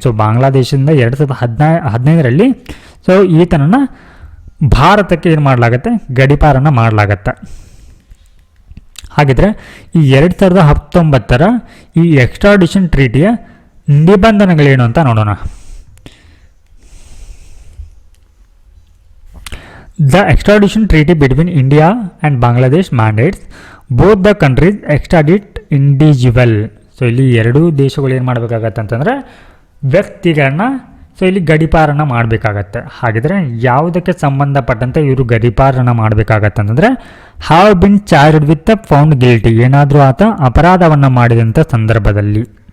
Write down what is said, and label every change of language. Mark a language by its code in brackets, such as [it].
[kn] So ಬಾಂಗ್ಲಾದೇಶದಿಂದ 2015 so ಈತನನ್ನು ಭಾರತಕ್ಕೆ ಏನು ಮಾಡಲಾಗತ್ತೆ, ಗಡೀಪಾರನ್ನು ಮಾಡಲಾಗತ್ತೆ. ಹಾಗಿದ್ರೆ ಈ 2019 ಈ ಎಕ್ಸ್ಟ್ರಾಡಿಷನ್ ಟ್ರೀಟಿಯ ನಿಬಂಧನೆಗಳೇನು ಅಂತ ನೋಡೋಣ. [en] The extradition treaty between India and Bangladesh mandates both the countries extradite individual. [kn] So ಇಲ್ಲಿ ಎರಡೂ ದೇಶಗಳು ಏನು ಮಾಡಬೇಕಾಗತ್ತೆ ಅಂತಂದರೆ ವ್ಯಕ್ತಿಗಳನ್ನ ಸೊ ಇಲ್ಲಿ ಗಡೀಪಾರನ್ನು ಮಾಡಬೇಕಾಗತ್ತೆ. ಹಾಗಿದ್ರೆ ಯಾವುದಕ್ಕೆ ಸಂಬಂಧಪಟ್ಟಂತೆ ಇವರು ಗಡೀಪಾರನ್ನು ಮಾಡಬೇಕಾಗತ್ತೆ ಅಂತಂದರೆ [en] have been charged with found guilty, [kn] ಏನಾದರೂ ಆತ ಅಪರಾಧವನ್ನು ಮಾಡಿದಂಥ ಸಂದರ್ಭದಲ್ಲಿ.